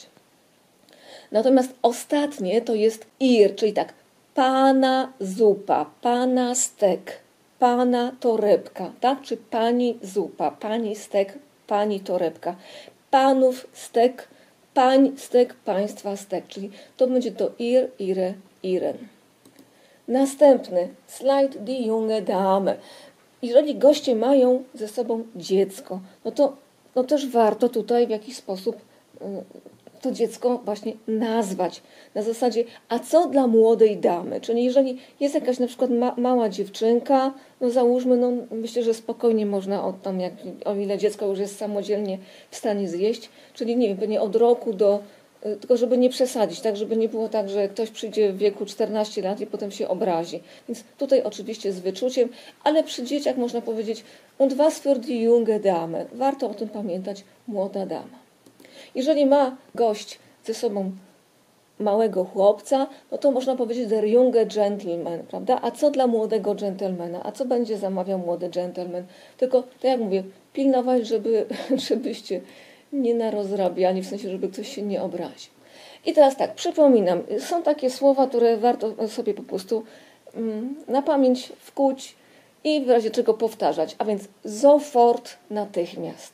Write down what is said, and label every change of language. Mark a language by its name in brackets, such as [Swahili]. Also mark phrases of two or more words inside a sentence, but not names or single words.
[Polish] Natomiast ostatnie to jest ihr, czyli tak, pana zupa, pana stek, pana torebka, tak, czy pani zupa, pani stek, pani torebka, panów stek, pań stek, państwa stek, czyli to będzie to [German] ihr, ihre, ihren. [Polish] Następny slajd, [German] die junge Dame. [Polish] Jeżeli goście mają ze sobą dziecko, no to też warto tutaj w jakiś sposób to dziecko właśnie nazwać. Na zasadzie, a co dla młodej damy? Czyli jeżeli jest jakaś na przykład mała dziewczynka, no załóżmy, no myślę, że spokojnie można o ile dziecko już jest samodzielnie w stanie zjeść, czyli nie wiem, pewnie od roku tylko żeby nie przesadzić, tak, żeby nie było tak, że ktoś przyjdzie w wieku 14 lat i potem się obrazi. Więc tutaj oczywiście z wyczuciem, ale przy dzieciach można powiedzieć [German] und was für die junge Dame. [Polish] Warto o tym pamiętać, młoda dama. Jeżeli ma gość ze sobą małego chłopca, no to można powiedzieć [German] der junge Gentleman, [Polish] prawda? A co dla młodego dżentelmena? A co będzie zamawiał młody dżentelmen? Tylko, tak jak mówię, pilnować, żebyście nie narozrabiali, w sensie, żeby ktoś się nie obraził. I teraz tak, przypominam, są takie słowa, które warto sobie po prostu na pamięć wkuć i w razie czego powtarzać, a więc sofort, natychmiast.